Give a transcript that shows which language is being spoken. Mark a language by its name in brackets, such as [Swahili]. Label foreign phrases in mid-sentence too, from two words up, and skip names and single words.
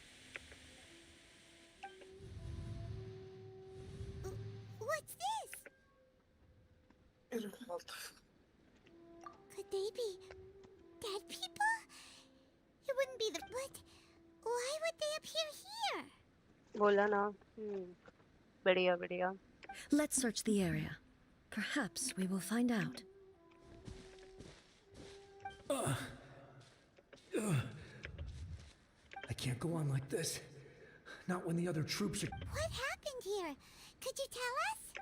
[English] What's this? Could they be dead people? It wouldn't be the... But why would they appear here? [Bhojpuri] बोला ना. बढ़िया बढ़िया. [English] Let's search the area. Perhaps we will find out. I can't go on like this. Not when the other troops are... What happened here? Could you tell us?